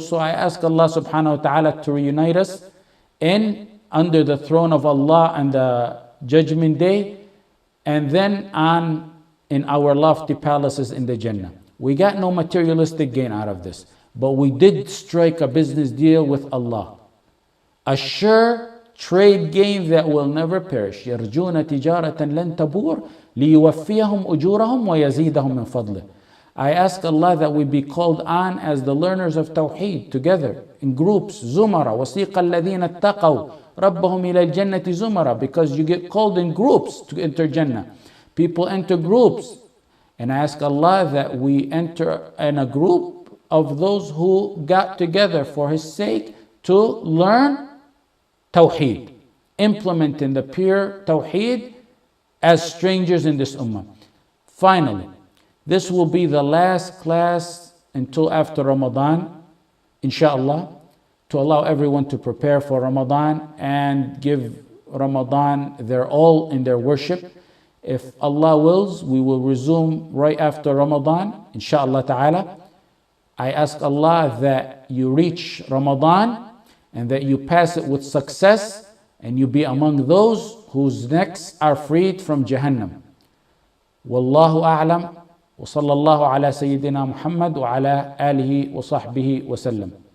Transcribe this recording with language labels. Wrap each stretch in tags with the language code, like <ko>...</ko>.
<en>So I ask Allah subhanahu wa ta'ala to reunite us under the throne of Allah on the judgment day, and then in our lofty palaces in the Jannah. We got no materialistic gain out of this, but we did strike a business deal with Allah, a sure trade gain that will never perish.</en> <ar>يرجون تجارة لن تبور ليوفيهم أجورهم ويزيدهم من فضله.</ar> <en>I ask Allah that we be called on as the learners of Tawheed together in groups, Zumara,</en> <ar>وَسِيقَ الَّذِينَ اتَّقَوْا رَبَّهُمْ إِلَى الْجَنَّةِ</ar> <en>Zumara, because you get called in groups to enter Jannah. People enter groups, and I ask Allah that we enter in a group of those who got together for His sake to learn Tawheed, implementing the pure Tawheed as strangers in this ummah. Finally, this will be the last class until after Ramadan, inshallah, to allow everyone to prepare for Ramadan and give Ramadan their all in their worship. If Allah wills, we will resume right after Ramadan, inshallah ta'ala. I ask Allah that you reach Ramadan and that you pass it with success, and you be among those whose necks are freed from Jahannam. Wallahu a'lam.</en> <ar>وصلى الله على سيدنا محمد وعلى آله وصحبه وسلم.</ar>